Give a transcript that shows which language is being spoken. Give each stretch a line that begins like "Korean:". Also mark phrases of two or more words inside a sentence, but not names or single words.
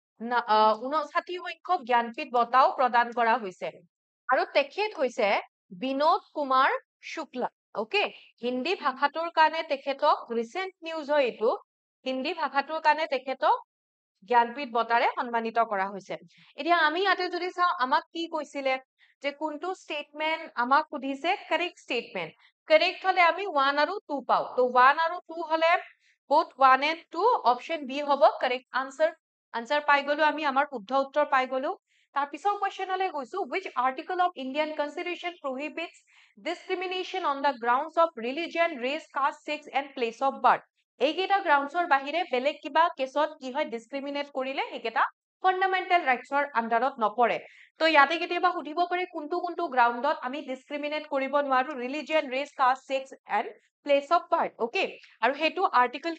Assamese: সংখ্যক জ্ঞানপীঠ বঁটাও প্ৰদান কৰা হৈছে আৰু তেখেত হৈছে বিনোদ কুমাৰ শুক্লা ওকে হিন্দী ভাষাটোৰ কাৰণে তেখেতক
English: recent news
Assamese: হয় এটো হিন্দী ভাষাটোৰ কাৰণে তেখেতক জ্ঞানপীঠ বঁটাৰে সন্মানিত কৰা হৈছে এতিয়া আমি ইয়াতে যদি চাও আমাক কি কৈছিলে যে কোনটো স্টেটমেন্ট আমাক সুধিছে
English: correct statement
Assamese: কারেক্ট হলে আমি 1 আৰু 2 পাও তো 1 আৰু 2 হলে
English: both 1
Assamese: and 2
English: option B
Assamese: হ'ব
English: correct answer
Assamese: পাই গলো আমি আমাৰ শুদ্ধ উত্তৰ পাই গলো তাৰ পিছৰ কোৱেশ্চনলে গৈছো
English: which article of Indian constitution prohibits discrimination on the grounds of religion race caste sex and place of birth
Assamese: এইকেইটা গ্ৰাউণ্ডছৰ বাহিৰে বেলেগ কিবা কেছত কি হয় ডিসক্ৰিমিনেট কৰিলে এইকেইটা ফান্ডামেন্টাল ৰাইটছৰ আন্ডাৰত নপৰে তো ইয়াতে কেতিয়াবা সুধিব পাৰে কোনটো কোনটো গ্ৰাউণ্ডত আমি ডিসক্ৰিমিনেট কৰিব নোৱাৰো
English: religion race caste sex and place of birth
Assamese: ওকে আৰু হেতু আৰ্টিকল